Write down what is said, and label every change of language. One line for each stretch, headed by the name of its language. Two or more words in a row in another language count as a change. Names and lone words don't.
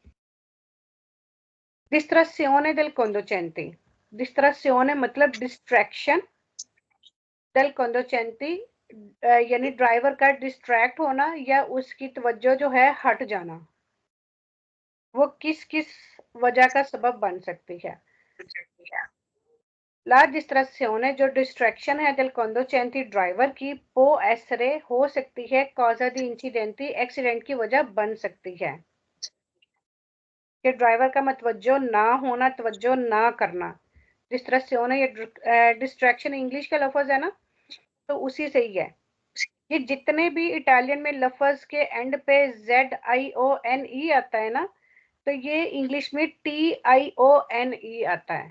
Italian: distrazione del conducente, distrazione मतलब डिस्ट्रैक्शन, del conducente
Urdu: یعنی ڈرائیور کا ڈسٹریکٹ ہونا یا اس کی توجہ جو ہے ہٹ جانا، وہ کس کس وجہ کا سبب بن سکتی ہے.
Italian: La distrazione
Urdu: جو ڈسٹریکشن ہے
Italian: del conducente
Urdu: ڈرائیور کی,
Italian: può essere
Urdu: ہو سکتی ہے,
Italian: causa di incidenti
Urdu: ایکسیڈنٹ کی وجہ بن سکتی ہے. کہ ڈرائیور کا متوجہ نہ ہونا، توجہ نہ کرنا، ڈسٹریکشن یہ ڈسٹریکشن انگلش کا لفظ ہے نا، تو اسی سے ہی ہے. یہ جتنے بھی اٹالین میں لفظ کے اینڈ پہ ZIONE آتا ہے نا، تو یہ انگلش میں TIONE آتا ہے.